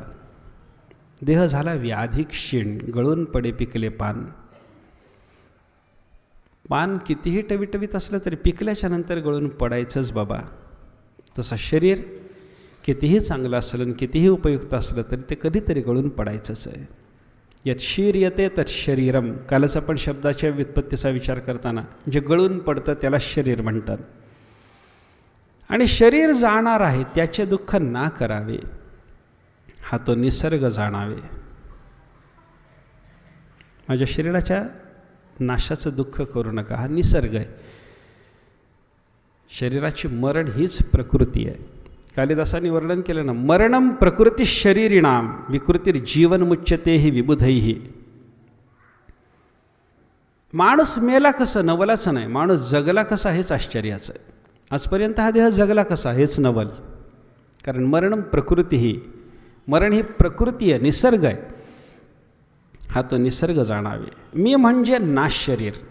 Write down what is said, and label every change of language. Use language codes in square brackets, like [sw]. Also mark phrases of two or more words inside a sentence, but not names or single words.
[mr] देह झाला व्याधी क्षीण, गळून पडे पिकले पान. पान कितीही टविटवीत असलं तरी पिकल्याच्या नंतर गळून पडायचंच बाबा. तसं शरीर कितीही चांगलं असलं आणि कितीही उपयुक्त असलं तरी ते कधीतरी गळून पडायचंच आहे. [sa] यत् शीर्यते तत् शरीरम. [mr] कालच आपण शब्दाच्या व्युत्पत्तीचा विचार करताना जे गळून पडतं त्याला शरीर म्हणतात. आणि शरीर जाणार आहे त्याचे दुःख ना करावे, हा तो निसर्ग जाणावे. माझ्या शरीराच्या नाशाचं दुःख करू नका, हा निसर्ग आहे. शरीराची मरण हीच प्रकृती आहे. कालिदासांनी वर्णन केलं ना, [sa] मरणम प्रकृती शरीरिणाम विकृतीर जीवन मुच्यते ही विबुधैही. [mr] माणूस मेला कसं, नवलाच नाही. माणूस जगला कसा हेच आश्चर्याचं आहे. आजपर्यंत हा देह जगला कसा हेच नवल. कारण [sa] मरणम प्रकृती [mr] ही, मरण ही प्रकृती आहे, निसर्ग आहे. हा तो निसर्ग जाणावे. मी म्हणजे नाश शरीर.